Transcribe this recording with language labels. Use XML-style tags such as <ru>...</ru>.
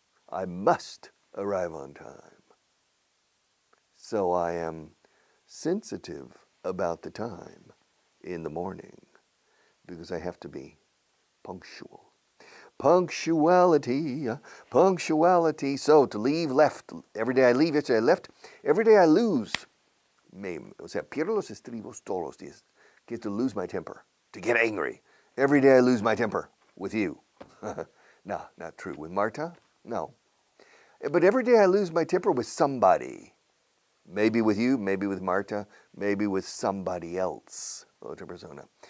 <en>I must arrive on time. So I am sensitive about the time in the morning because I have to be punctual. Punctuality, punctuality. So to leave, left. Every day I leave, yesterday I left. Every day I lose.</en> <es>O sea, pierdo los estribos todos los días.</es> <en>Get to lose my temper, to get angry. Every day I lose my temper with you. No, not true. With Marta? No. But every day I lose my temper with somebody. Maybe with you, maybe with Marta, maybe with somebody else.</en> <es>Otra persona.</es>